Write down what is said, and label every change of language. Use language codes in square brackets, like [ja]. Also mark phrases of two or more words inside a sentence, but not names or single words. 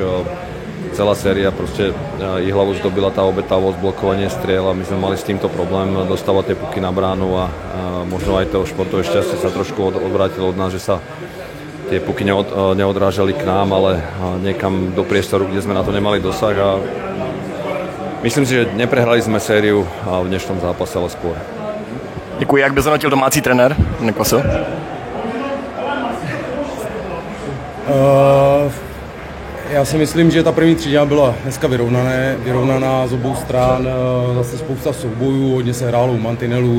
[sk] Celá séria proste Jihlavus dobila tá obetavosť, blokovanie striel a my sme mali s týmto problém dostávať tie puky na bránu a možno aj to športové šťastie sa trošku odvrátilo od nás, že sa tie puky neodrážali k nám, ale niekam do priestoru, kde sme na to nemali dosah a myslím si, že neprehrali sme sériu v dnešnom zápase, ale skôr. [cs] Děkuji. Jak by zhodnotil domácí trenér Nekosil? Já si myslím, že ta první třetina byla dneska vyrovnaná z obou stran, zase spousta soubojů, hodně se hrálo u mantinelů.